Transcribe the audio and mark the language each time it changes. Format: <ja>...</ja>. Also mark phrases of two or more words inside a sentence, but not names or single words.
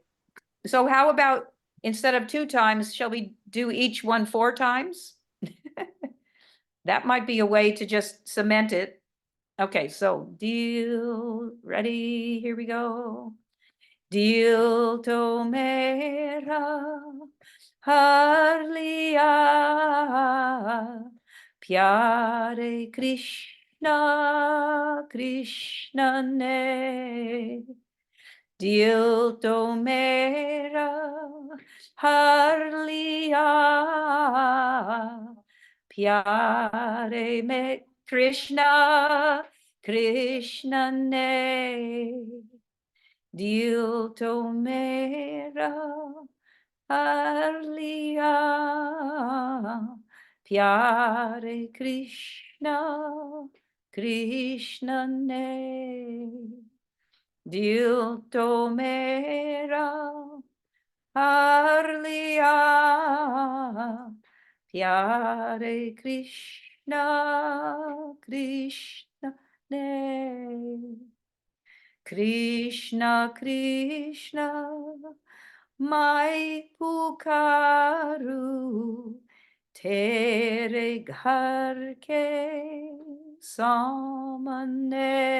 <en>So how about instead of 2 times, shall we do each one 4 times? That might be a way to just cement it. Okay, so deal, ready, here we go.</en> <hi>दिल तो मेरा हर लिया प्यारे कृष्ण कृष्ण ने. दिल तो मेरा हर लिया प्यारे में कृष्ण कृष्ण ने. दिल तो मेरा हर लिया प्यारे कृष्ण कृष्ण ने. दिल तो मेरा हर लिया प्यारे कृष्ण कृष्ण ने. Krishna, Krishna, मैं पुकारूं तेरे घर के सामने.</hi>